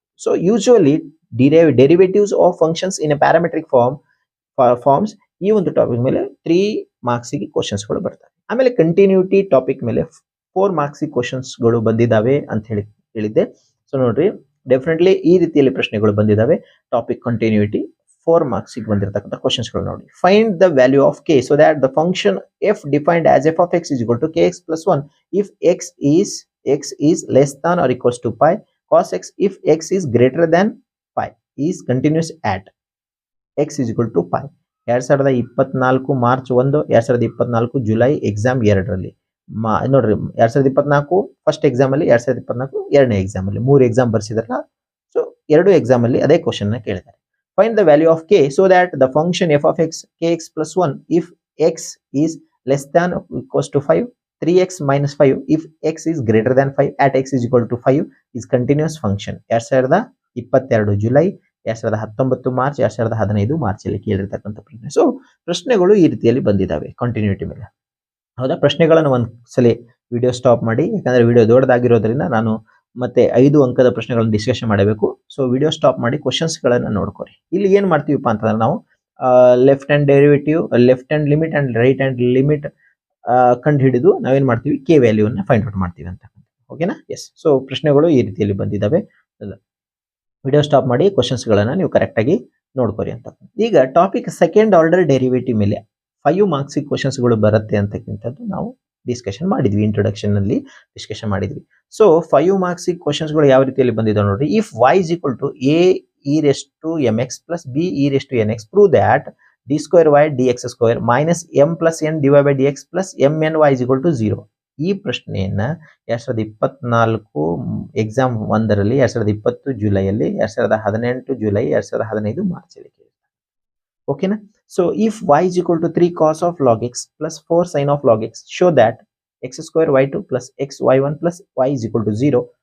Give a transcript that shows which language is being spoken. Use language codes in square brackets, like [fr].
[en] So usually derivatives of functions in a parametric forms [kn] ಈ ಒಂದು topic ಮೇಲೆ 3 marks ಗೆ ಕ್ವೆಶ್ಚನ್ಸ್ ಗಳು ಬರ್ತವೆ. ಆಮೇಲೆ ಕಂಟಿನ್ಯೂಟಿ ಟಾಪಿಕ್ ಮೇಲೆ 4 ಮಾರ್ಕ್ಸ್ ಗೆ ಕ್ವೆಶ್ಚನ್ಸ್ ಗಳು ಬಂದಿದ್ದಾವೆ ಅಂತ ಹೇಳಿದ್ದೆ. ಸೊ ನೋಡ್ರಿ, ಡೆಫಿನೆಟ್ಲಿ ಈ ರೀತಿಯಲ್ಲಿ ಪ್ರಶ್ನೆಗಳು ಬಂದಿದ್ದಾವೆ. ಟಾಪಿಕ್ ಕಂಟಿನ್ಯೂಟಿ 4 ಮಾರ್ಕ್ಸ್ ಗೆ ಬಂದಿರತಕ್ಕಂತ ಕ್ವೆಶ್ಚನ್ಸ್ ಗಳು ನೋಡಿ. [en] Find the value of k so that the function f defined as f of x is equal to kx plus 1 if x is less than or equals to pi, cos x if x is greater than pi is continuous at x is equal to pi. [kn] 2024 March 1, 2024 July exam 2ರಲ್ಲಿ ನೋಡ್ರಿ, 2024 first exam ಅಲ್ಲಿ, 2024 ಎರಡನೇ exam ಅಲ್ಲಿ, 3 exam ಬರ್ಸಿದಾರಲ್ಲ. So 2 exam ಅಲ್ಲಿ ಅದೇ question ನ ಕೇಳಿದ್ದಾರೆ. [en] Find the value of k so that the function f of x kx plus 1 if x is less than or equals to 5, 3x minus 5 if x is greater than 5 at x is equal to 5 is continuous function. [kn] 2022 July, 2019 March, 2015 ಮಾರ್ಚಲ್ಲಿ ಕೇಳಿರ್ತಕ್ಕಂಥ ಪ್ರಶ್ನೆ. So ಪ್ರಶ್ನೆಗಳು ಈ ರೀತಿಯಲ್ಲಿ ಬಂದಿದ್ದಾವೆ continuity ಮೇಲೆ. ಹೌದಾ, ಪ್ರಶ್ನೆಗಳನ್ನು ಒಂದ್ಸಲಿ video stop ಮಾಡಿ, ಯಾಕಂದ್ರೆ ವಿಡಿಯೋ ದೊಡ್ಡದಾಗಿರೋದ್ರಿಂದ ನಾನು ಮತ್ತೆ 5 ಅಂಕದ ಪ್ರಶ್ನೆಗಳನ್ನು ಡಿಸ್ಕಷನ್ ಮಾಡಬೇಕು. ಸೊ ವಿಡಿಯೋ ಸ್ಟಾಪ್ ಮಾಡಿ ಕ್ವಶನ್ಸ್ ಗಳನ್ನ ನೋಡ್ಕೊರಿ. ಇಲ್ಲಿ ಏನ್ ಮಾಡ್ತೀವಿಪ್ಪ ಅಂತಂದ್ರೆ ನಾವು left hand derivative, left hand limit and write hand limit ಕಂಡು ಹಿಡಿದು ನಾವೇನ್ ಮಾಡ್ತೀವಿ, ಕೆ ವ್ಯಾಲ್ಯೂನ ಫೈಂಡ್ ಔಟ್ ಮಾಡ್ತೀವಿ ಅಂತ. ಓಕೆನಾ? ಎಸ್. ಸೊ ಪ್ರಶ್ನೆಗಳು ಈ ರೀತಿಯಲ್ಲಿ ಬಂದಿದ್ದಾವೆ. ವಿಡಿಯೋ ಸ್ಟಾಪ್ ಮಾಡಿ ಕ್ವಶನ್ಸ್ ಗಳನ್ನ ನೀವು ಕರೆಕ್ಟ್ ಆಗಿ ನೋಡ್ಕೊರಿ ಅಂತ. ಈಗ ಟಾಪಿಕ್ ಸೆಕೆಂಡ್ ಆರ್ಡರ್ ಡೆರಿವೇಟಿವ್ ಮೇಲೆ 5 ಮಾರ್ಕ್ಸ್ ಕ್ವಶನ್ಸ್ ಗಳು ಬರುತ್ತೆ ಅಂತಕ್ಕಿಂತದ್ದು ನಾವು ಡಿಸ್ಕಷನ್ ಮಾಡಿದ್ವಿ, ಇಂಟ್ರೊಡಕ್ಷನ್ ನಲ್ಲಿ ಡಿಸ್ಕಷನ್ ಮಾಡಿದ್ವಿ. ಸೊ 5 ಮಾರ್ಕ್ಸ್ ಕ್ವಶನ್ಸ್ ಗಳು ಯಾವ ರೀತಿಯಲ್ಲಿ ಬಂದಿದ್ದಾವೆ ನೋಡ್ರಿ. [en] If y is equal to a e raised to mx plus b e raised to nx, prove that d square y dx square minus m plus n dy by dx plus mny is equal to 0. [kn] ಈ ಪ್ರಶ್ನೆಯನ್ನ 2024 exam 1ರಲ್ಲಿ, 2020 ಜುಲೈಯಲ್ಲಿ, 2018 July, 2015 ಮಾರ್ಚಲ್ಲಿ ಕೇಳಿದ್ದಾರೆ. ಓಕೆನಾ? [en] So if y is equal to 3 cos of log x plus 4 sin of log x, show that x square y2 plus x y1 plus y is equal to 0.